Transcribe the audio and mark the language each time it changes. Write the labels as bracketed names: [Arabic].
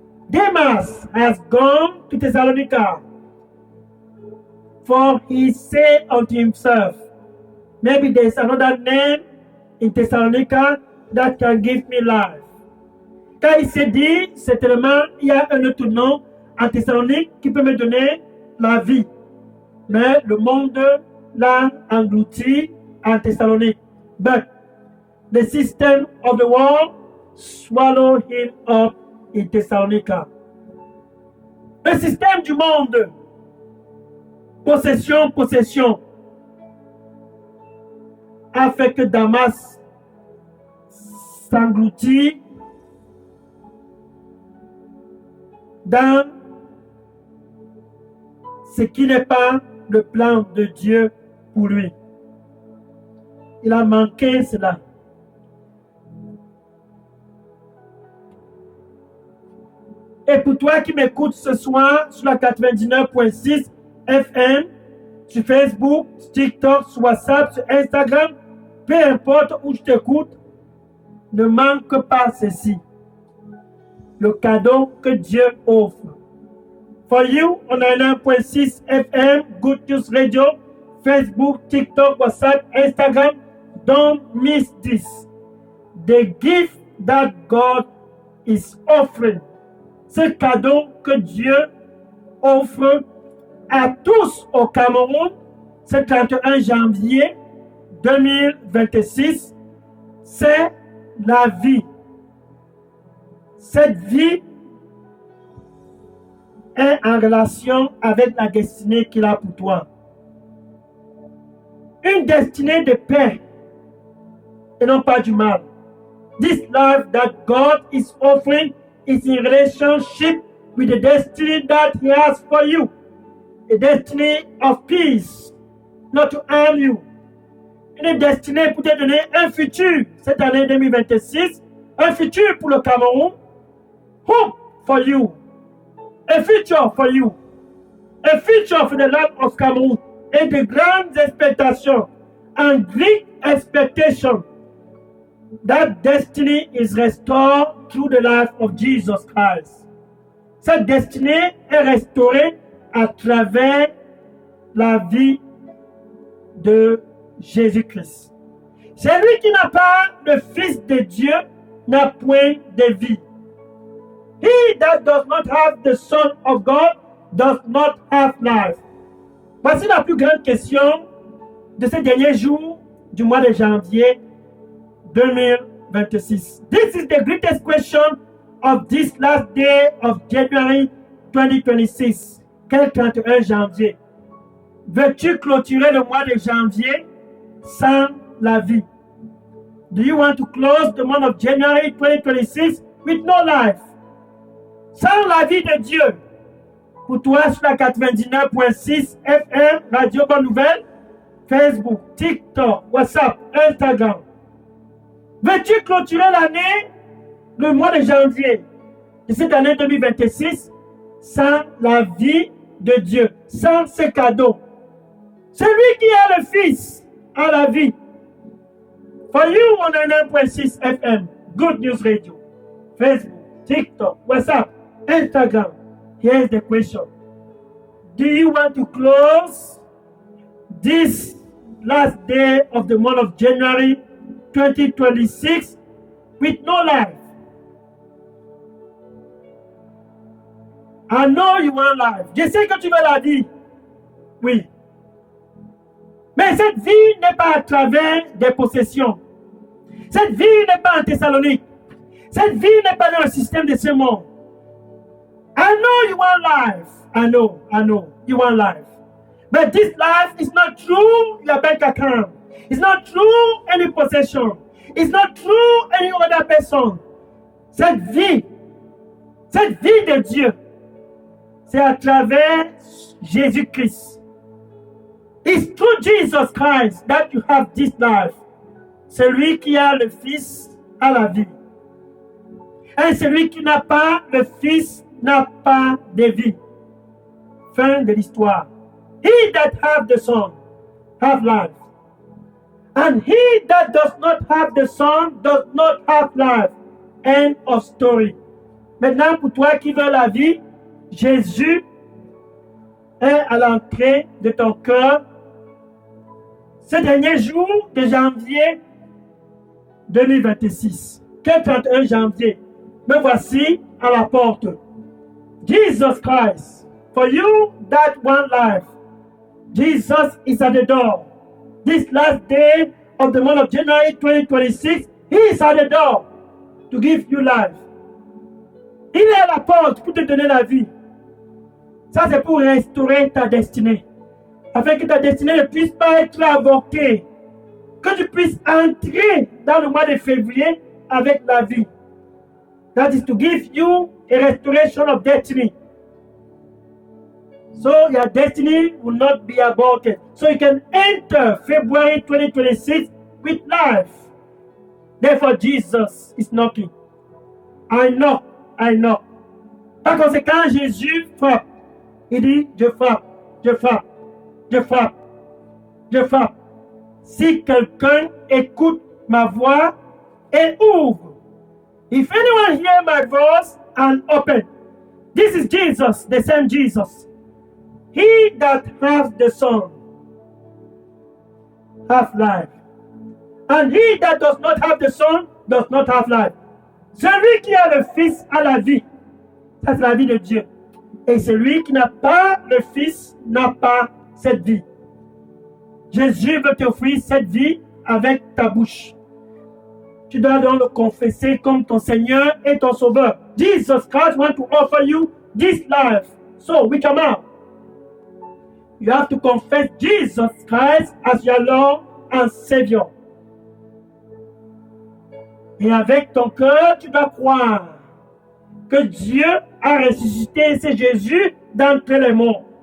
[English] Demas has gone to Thessalonica. For he said unto himself, maybe there is another name in Thessalonica that can give me life. [French] Quand il s'est dit, certainement, il y a un autre nom en Thessalonique qui peut me donner la vie. Mais le monde l'a englouti en Thessalonique. [English] But the system of the world swallowed him up in Thessalonica. [French] Le système du monde, possession, a fait que Damas s'engloutit dans ce qui n'est pas le plan de Dieu pour lui. Il a manqué cela. Et pour toi qui m'écoutes ce soir sur la 99.6 FM, sur Facebook, sur TikTok, sur WhatsApp, sur Instagram, peu importe où je t'écoute, ne manque pas ceci. Le cadeau que Dieu offre. [English] For you, on a 1.6 FM, Good News Radio, Facebook, TikTok, WhatsApp, Instagram. Don't miss this. The gift that God is offering. [French] Ce cadeau que Dieu offre à tous au Cameroun, ce 31 janvier 2026, c'est la vie. Cette vie est en relation avec la destinée qu'il a pour toi. Une destinée de paix et non pas du mal. [English] This life that God is offering is in relationship with the destiny that He has for you. A destiny of peace, not to harm you. [French] Une destinée pour te donner un futur cette année 2026, un futur pour le Cameroun. [English] Hope for you. A future for you. A future for the land of Cameroon. [French] Et de grandes expectations. [English] And great expectation. That destiny is restored through the life of Jesus Christ. [French] Cette destinée est restaurée à travers la vie de Jésus-Christ. Celui qui n'a pas le Fils de Dieu n'a point de vie. [English] He that does not have the Son of God does not have life. [French] Voici la plus grande question de ces derniers jours du mois de janvier 2026. [English] This is the greatest question of this last day of January 2026. [French] Quel 31 janvier? Veux-tu clôturer le mois de janvier sans la vie? [English] Do you want to close the month of January 2026 with no life? [French] Sans la vie de Dieu. Pour toi, sur la 99.6 FM, Radio Bonne Nouvelle, Facebook, TikTok, WhatsApp, Instagram. Veux-tu clôturer l'année, le mois de janvier de cette année 2026, sans la vie de Dieu, sans ce cadeau? Celui qui a le Fils a la vie. [English] For you, on a 1.6 FM, Good News Radio, Facebook, TikTok, WhatsApp, Instagram. Here's the question. Do you want to close this last day of the month of January 2026 with no life? I know you want life. [French] Je sais que tu veux la vie. Oui. Mais cette vie n'est pas à travers des possessions. Cette vie n'est pas en Thessalonique. Cette vie n'est pas dans le système de ce monde. [English] I know you want life. I know. You want life. But this life is not through your bank account. It's not through any possession. It's not through any other person. [French] Cette vie de Dieu, c'est à travers Jésus-Christ. [English] It's through Jesus Christ that you have this life. [French] Celui qui a le Fils a la vie. Et celui qui n'a pas le Fils n'a pas de vie. Fin de l'histoire. [English] He that have the Son have life. And he that does not have the Son does not have life. End of story. [French] Maintenant, pour toi qui veux la vie, Jésus est à l'entrée de ton cœur. Ce dernier jour de janvier 2026. Quel 31 janvier? Me voici à la porte. [English] Jesus Christ, for you that one life, Jesus is at the door. This last day of the month of January 2026, He is at the door to give you life. [French] Il est à la porte pour te donner la vie. Ça, c'est pour restaurer ta destinée. Afin que ta destinée ne puisse pas être avortée. Que tu puisses entrer dans le mois de février avec la vie. [English] That is to give you a restoration of destiny. So your destiny will not be aborted. So you can enter February 2026 with life. Therefore, Jesus is knocking. I knock, I knock. [French] Par conséquent, Jésus frappe. Il dit, je frappe, je frappe, je frappe, je frappe. Si quelqu'un écoute ma voix et ouvre. [English] If anyone hear my voice and open. This is Jesus, the same Jesus. He that has the Son has life. And he that does not have the Son does not have life. [French] Celui qui a le Fils a la vie. Ça, c'est la vie de Dieu. Et celui qui n'a pas le Fils n'a pas cette vie. Jésus veut t'offrir cette vie avec ta bouche. Tu dois donc le confesser comme ton Seigneur et ton Sauveur. [English] Jesus Christ wants to offer you this life. So, with your mouth, you have to confess Jesus Christ as your Lord and Savior. [French] Et avec ton cœur, tu dois croire que Dieu a ressuscité ce Jésus d'entre les morts.